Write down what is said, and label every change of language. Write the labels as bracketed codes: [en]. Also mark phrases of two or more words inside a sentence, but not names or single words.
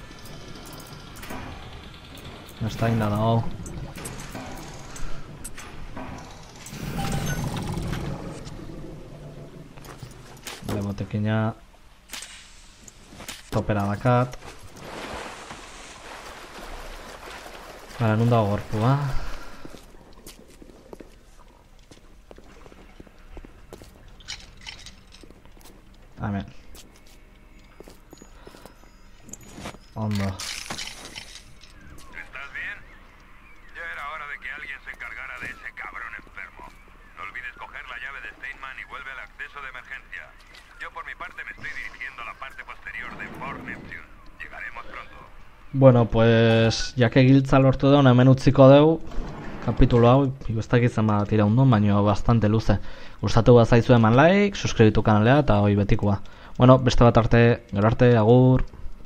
[es] No está ahí nada. Oh. Vale, [eu] botekina. Topera dakat. Vale, nun dago gorpua. Amen. Ondo. [es] ¿Estás bien? Ya era hora de que alguien se encargara de ese cabrón enfermo. No olvides coger la llave de Steinman y vuelve al acceso de emergencia. Yo por mi parte me estoy dirigiendo a la parte posterior de Fort Neptune. Llegaremos pronto. Bueno, pues, ya que [eu] giltza lortu da, hemen utziko dugu kapitulu hau, ikustaki zenbat iraun, baina bastante luze. Gustatu bazaizu eman like, suscribitu kanalea eta hoi betikoa. Bueno, beste bat arte, gero arte, agur.